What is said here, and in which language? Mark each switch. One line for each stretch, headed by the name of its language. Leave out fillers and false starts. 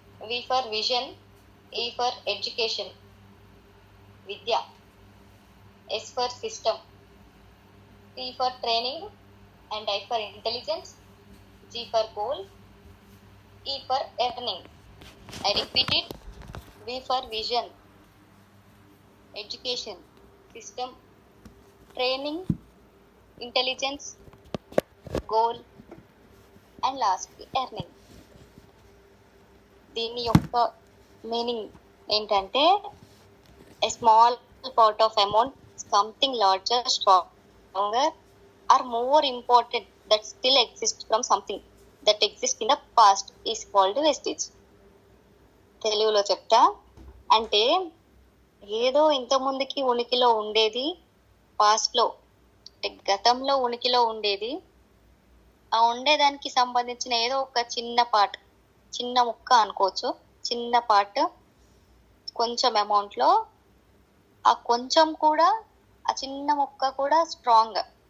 English: V for vision, E for education
Telugu: Vidya,
English: S for system, T for training and I for intelligence, G for goal, E for earning. I repeat it. V for vision, education, system, training, intelligence, goal, and lastly earning.
Telugu: దీని యొక్క meaning ఏంటంటే
English: a small part of amount, something larger, stronger, or more important that still exists from something that exists in the past is called vestige.
Telugu: తెలుగులో చెప్తా. అంటే ఏదో ఇంత ముందుకి ఉనికిలో ఉండేది, పాస్ట్లో అంటే గతంలో ఉనికిలో ఉండేది, ఆ ఉండేదానికి సంబంధించిన ఏదో ఒక చిన్న పార్ట్, చిన్న ముక్క అనుకోవచ్చు, చిన్న పార్ట్ కొంచెం అమౌంట్లో, ఆ కొంచెం కూడా, ఆ చిన్న ముక్క కూడా స్ట్రాంగ్,